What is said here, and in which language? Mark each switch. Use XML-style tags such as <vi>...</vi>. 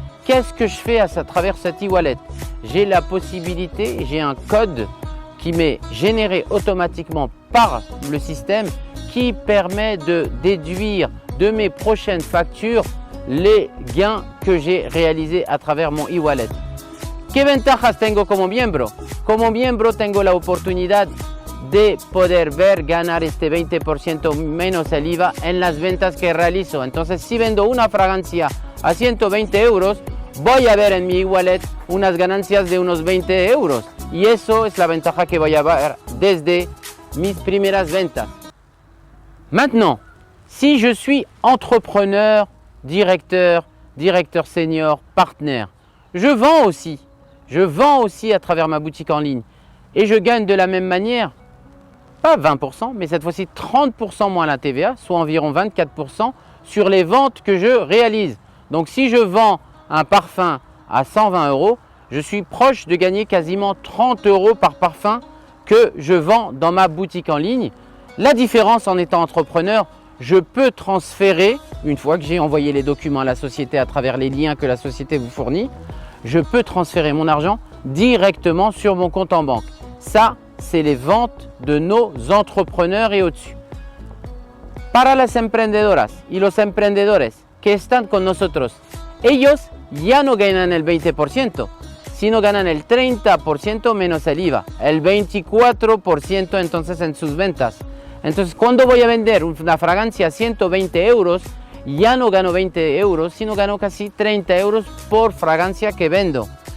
<fr>Qu'est-ce que je fais à travers cet e-wallet? J'ai la possibilité, j'ai un code qui m'est généré automatiquement par le système qui permet de déduire de mes prochaines factures les gains que j'ai réalisés à travers mon e-wallet.</fr> <es>¿Qué ventajas tengo como miembro? Como miembro tengo la oportunidad de poder ver ganar este 20% menos el IVA en las ventas que realizo. Entonces, si vendo una fragancia a 120 euros, voy a ver en mi e-wallet unas ganancias de unos 20 euros. Y eso es la ventaja que voy a ver desde mis primeras ventas.</es> <fr>Maintenant, si je suis entrepreneur, directeur senior, partenaire, je vends aussi à travers ma boutique en ligne et je gagne de la même manière, pas 20%, mais cette fois-ci 30% moins la TVA, soit environ 24% sur les ventes que je réalise. Donc si je vends un parfum à 120 euros, je suis proche de gagner quasiment 30 euros par parfum que je vends dans ma boutique en ligne. La différence en étant entrepreneur, je peux transférer, une fois que j'ai envoyé les documents à la société à travers les liens que la société vous fournit, je peux transférer mon argent directement sur mon compte en banque. Ça, c'est les ventes de nos entrepreneurs et au-dessus.</fr> <es>Para las emprendedoras y los emprendedores que están con nosotros, ellos ya no ganan el 20%, sino ganan el 30% menos el IVA, el 24% entonces en sus ventas. Entonces, cuando voy a vender una fragancia a 120 euros, ya no gano 20 euros, sino gano casi 30 euros por fragancia que vendo.</es>